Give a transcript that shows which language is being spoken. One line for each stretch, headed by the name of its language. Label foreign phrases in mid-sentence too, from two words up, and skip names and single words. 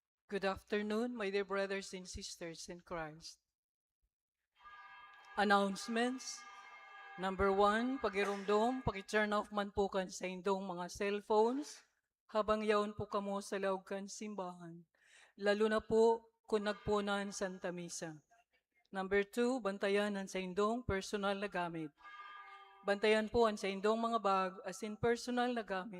English: Good afternoon, my dear brothers and sisters in Christ. Announcements. Number 1,
Bikol: pagirumdom, pag-
English: turn off
Bikol: man po kan sa indong mga cellphones habang yaon po kamo sa loob kan simbahan. Lalo na po kung nagpunan Santa Misa. Number 2, bantayan ang sa indong personal na gamit. Bantayan po ang sa indong mga bag
English: as in
Bikol: personal na gamit.